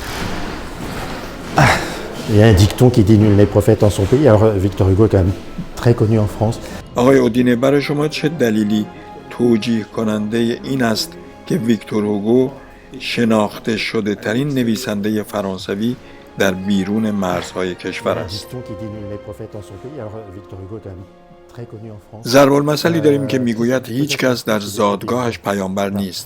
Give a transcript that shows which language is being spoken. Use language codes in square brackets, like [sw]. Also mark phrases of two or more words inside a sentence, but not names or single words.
[fr] Il y a un dicton qui dit nul n'est prophète en son pays. Alors Victor Hugo est quand même très connu en France. [fa] آقای اودینه، برای شما چه دلیلی توجیه کننده این است که ویکتور هوگو شناخته شده ترین نویسنده فرانسوی در بیرون مرزهای کشور است؟ ضرب المثلی داریم که میگوید هیچ کس در زادگاهش پیامبر نیست.